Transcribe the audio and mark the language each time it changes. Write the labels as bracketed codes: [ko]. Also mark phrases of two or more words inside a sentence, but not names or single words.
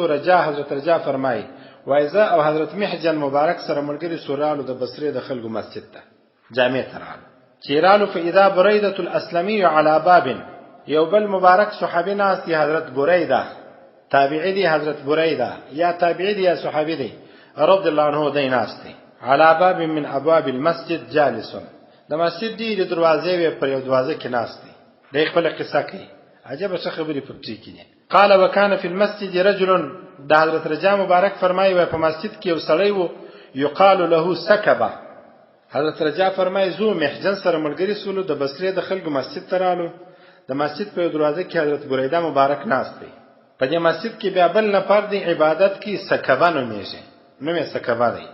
[ps] رجا حضرت رجا فرمایي وایي زه او حضرت محجن مبارک سره ملګري سو، رالو د بصرې د خلکو مسجد ته، جامع ته رالو. چې رالو [ar] فاذا بریدة الاسلمي علی باب، [ps] یو بل مبارک صحابي ناست دی، حضرت بریده تابعی دی، حضرت بریده یا تابعی دی یا صحابي دی [ar] رضی الله عنه، [ps] دی ناست دی [ar] على باب من ابواب المسجد جالس، [ps] د مسجد دی د دروازې پر یو دروازه کې ناست دی. د خپل قصه کوي، عجب څه خبرې پکې کړي. [ar] قال وكان في المسجد رجل، [ps] د حضرت رجا مبارک فرمایي په مسجد کې یو سړی وو [ar] یقال له سکبه. [ps] حضرت رجا فرمایي زو محجن سره ملګری سولو، د بصرې د خلکو مسجد ته رالو، د مسجد په دروازه کې حضرت بریده مبارک ناست دی. په دې مسجد کې بیا بل نفر دی عبادت کې سکبه نومیږي، نومې سکبه دی.